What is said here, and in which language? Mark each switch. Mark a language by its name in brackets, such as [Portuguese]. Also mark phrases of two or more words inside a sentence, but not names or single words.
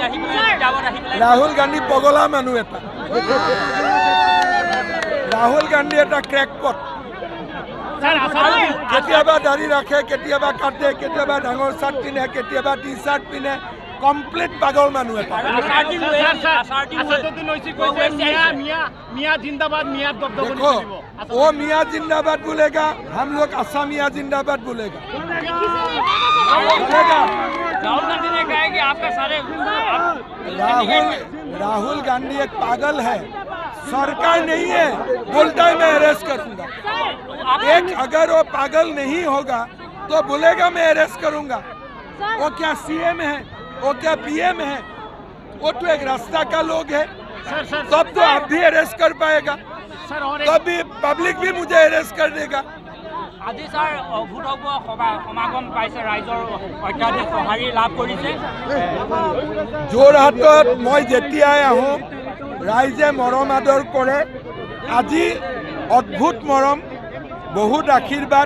[Assamese] ৰাহুল গান্ধী পগলা মানুহ এটা। ৰাহুল গান্ধী এটা ক্ৰেকপট। কেতিয়াবা দাড়ি ৰাখে, কেতিয়াবা কাটে, কেতিয়াবা ডাঙৰ চাৰ্ট পিন্ধে, কেতিয়াবা [English] T shirt [Assamese] পিন্ধে। কমপ্লিট পাগল মানুহ এটা। [Hindi] देखो वो मियाँ जिंदाबाद बोलेगा, हम लोग असमिया जिंदाबाद बोलेगा। राहुल गांधी ने कहा है कि आपका सारे राहुल गांधी एक पागल है, सरकार नहीं है, बोलता है मैं अरेस्ट करूंगा। एक अगर वो पागल नहीं होगा तो बोलेगा मैं अरेस्ट करूंगा। वो क्या CM है, वो क्या PM है? वो तो एक रास्ता का लोग है। तब तो आप भी अरेस्ट कर पाएगा, तब भी पब्लिक भी मुझे अरेस्ट कर देगा। [Assamese] আজি ছাৰ অভূতপূৰ্ব সমাগম পাইছে, ৰাইজৰ অত্যাধিক সঁহাৰি লাভ কৰিছে। যোৰহাটত মই যেতিয়াই আহোঁ ৰাইজে মৰম আদৰ কৰে। আজি অদ্ভুত মৰম, বহুত আশীৰ্বাদ।